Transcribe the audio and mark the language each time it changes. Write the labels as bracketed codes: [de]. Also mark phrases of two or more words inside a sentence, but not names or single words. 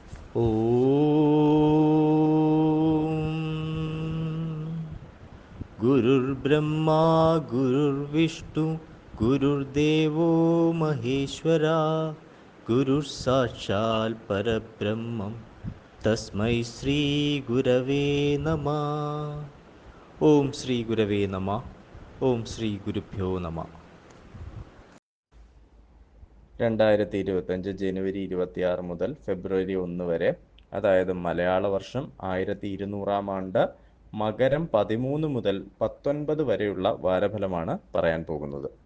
[sa] गुरुर्ब्रह्मा गुरुर्विष्णु गुरुर्देवो महेश्वरा गुरुः परब्रह्मं तस्मै श्रीगुरवे नमः. ഓം ശ്രീ ഗുരവേ നമ. ഓം ശ്രീ ഗുരുഭ്യോ നമ. [ml] 2025 ജനുവരി 26 മുതൽ ഫെബ്രുവരി 1 വരെ, അതായത് മലയാള വർഷം 1200 ആണ്ട്, മകരം 13 മുതൽ 19 വരെയുള്ള വാരഫലമാണ് പറയാൻ പോകുന്നത്.